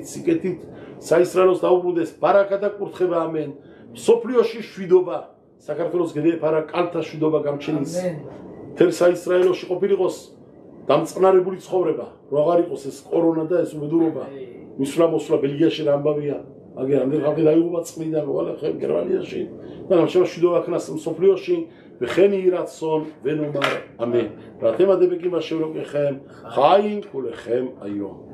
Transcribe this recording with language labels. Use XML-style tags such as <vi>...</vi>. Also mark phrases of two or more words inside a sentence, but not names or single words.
<ka>სიკეთით საისრაელოს დაუბრუნდეს ბარაკა და კურთხება ამენ სოფლიოში შვიდობა საქართველოს გეფარა კალთა შვიდობა გამჩენის თელ საისრაელოში ყოფილიყოს დამწყნარებული ცხოვრება რო აღარ იყოს ეს კორონა და ეს უბედურობა მისვლა მოსვლა ბელგიაში რა ამბავია აგერ ამდენ ხალხი დაიღუპა წმინდა მოვალე ხე გერმანიაში და გამჩენა შვიდობა ქნას სოფლიოში</ka> <he>וכן יהי רצון ונאמר אמן. ואתם הדבקים אשר אלוקיכם חיים כולכם היום.</he>